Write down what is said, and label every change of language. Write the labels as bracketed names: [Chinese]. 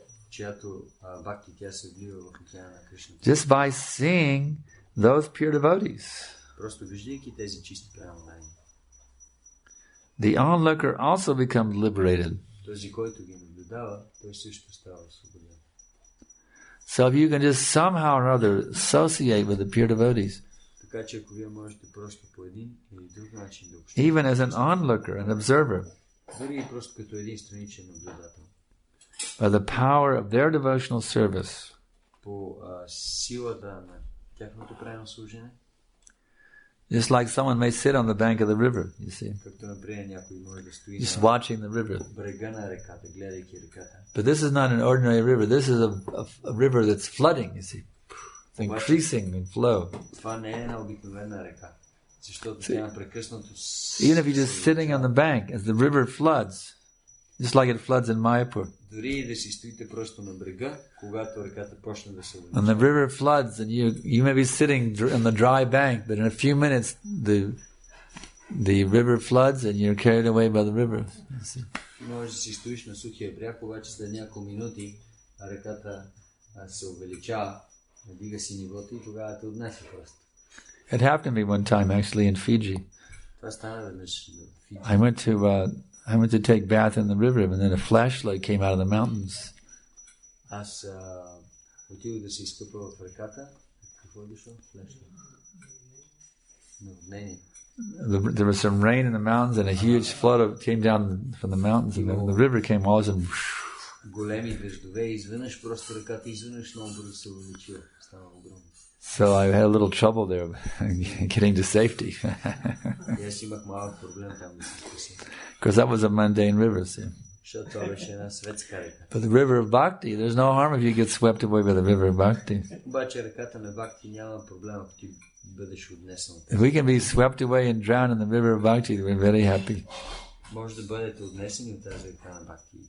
[Bulgarian] чиято бхакти тя се влива в океана на Кришна. [English] Just by seeing those pure devotees. [Bulgarian] Просто виждайки тези чисти пренодайни. [English] The onlooker also becomes liberated. [Bulgarian] Този, който ги наблюдава, той също става свободен. [English] So if you can just somehow or other associate with the pure devotees, [Bulgarian] Така че ако вие можете просто по един или друг начин да общувате, [English] even as an onlooker, an observer, [Bulgarian] дори и просто като един страничен наблюдател, [English] by the power of their devotional service, [Bulgarian] по силата на тяхното правилно служене, [English] just like someone may sit on the bank of the river, you see, [Bulgarian] както например някой може да стои [English] just [Bulgarian] на [English] watching the river. [Bulgarian] брега на реката, гледайки реката. [English] But this is not an ordinary river. This is a river that's flooding, you see. It's increasing in flow. [Bulgarian] Това не е една обикновена река, защото тя непрекъснато [English] Even if you're just sitting on the bank, as the river floods, just like it floods in Mayapur. [Bulgarian] дори и да си стоите просто на брега, когато реката почне да се [English] When the river floods and you may be sitting on the dry bank, but in a few minutes the river floods and you're carried away by the river. You see. [Bulgarian] Може да си стоиш на сухия бряг, обаче след няколко минути реката се увеличава, надига си нивото и тогава те отнесе просто. [English] It happened to me one time actually in Fiji. [Bulgarian] Това стана веднъж в Фиджи. [English] I went to take bath in the river, and then a flashlight came out of the mountains. [Bulgarian] Аз отидох да се изкъпа в реката. Какво е дошло? Флешлайт. Наводнение. [English] There was some rain in the mountains, and a huge flood came down from the mountains, and the river came all of a sudden. [Bulgarian] Големи дъждове, изведнъж просто реката изведнъж много бързо се увеличила. Стана огромно. [English] So I had a little trouble there getting to safety. [Bulgarian] И аз имах малък проблем там да се спася. [English] Because that was a mundane river, see. [Bulgarian] Защото това беше една светска река. [English] But the river of Bhakti, there's no harm if you get swept away by the river of Bhakti. [Bulgarian] Обаче реката на Бхакти няма проблем, ако ти бъдеш отнесен. [English] If we can be swept away and drown in the river of Bhakti, we're very happy. [Bulgarian] Може да бъдете отнесени от тази река на Бхакти.